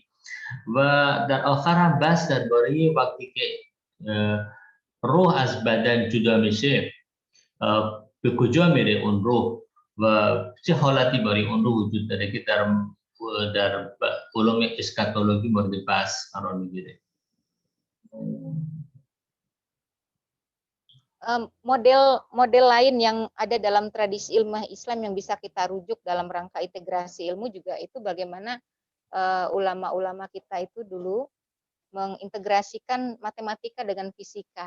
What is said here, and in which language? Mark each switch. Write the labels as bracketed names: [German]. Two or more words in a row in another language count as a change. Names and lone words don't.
[Persian] و در آخر هم بحث درباره وقتی که روح از بدن جدا میشه به کجا میره اون روح و چه حالتی برای اون روح وجود داره که در علوم اسکاتولوژی مورد بحث قرار میگیره. [Indonesian] Model lain yang ada dalam tradisi ilmiah Islam yang bisa kita rujuk dalam rangka integrasi ilmu juga itu bagaimana ulama-ulama kita itu dulu mengintegrasikan matematika dengan fisika.